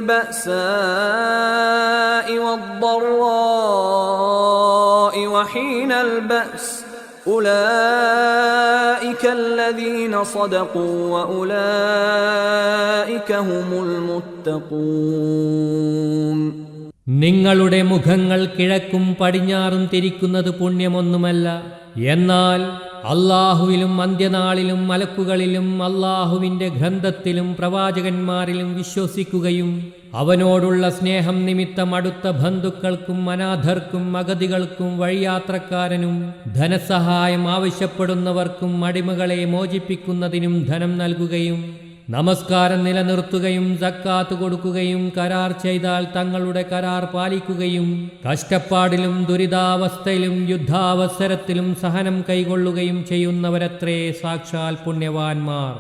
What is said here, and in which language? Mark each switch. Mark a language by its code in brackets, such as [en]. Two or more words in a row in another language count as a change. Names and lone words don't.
[ar] البأساء والضراء وحين البأس أولئك الذين صدقوا وأولئك هم المتقون. [ml] നിങ്ങളുടെ മുഖങ്ങൾ കിഴക്കും പടിഞ്ഞാറും തിരിക്കുന്നത് പുണ്യമൊന്നുമല്ല. എന്നാൽ അല്ലാഹുവിലും അന്ത്യനാളിലും മലക്കുകളിലും അല്ലാഹുവിന്റെ ഗ്രന്ഥത്തിലും പ്രവാചകന്മാരിലും വിശ്വസിക്കുകയും അവനോടുള്ള സ്നേഹം നിമിത്തം അടുത്ത ബന്ധുക്കൾക്കും അനാഥർക്കും അഗതികൾക്കും വഴിയാത്രക്കാരനും ധനസഹായം ആവശ്യപ്പെടുന്നവർക്കും അടിമകളെ മോചിപ്പിക്കുന്നതിനും ധനം നൽകുകയും നമസ്കാരം നിലനിർത്തുകയും സക്കാത്ത് കൊടുക്കുകയും കരാർ ചെയ്താൽ തങ്ങളുടെ കരാർ പാലിക്കുകയും കഷ്ടപ്പാടിലും ദുരിതാവസ്ഥയിലും യുദ്ധാവസരത്തിലും സഹനം കൈകൊള്ളുകയും ചെയ്യുന്നവരത്രേ സാക്ഷാൽ പുണ്യവാന്മാർ.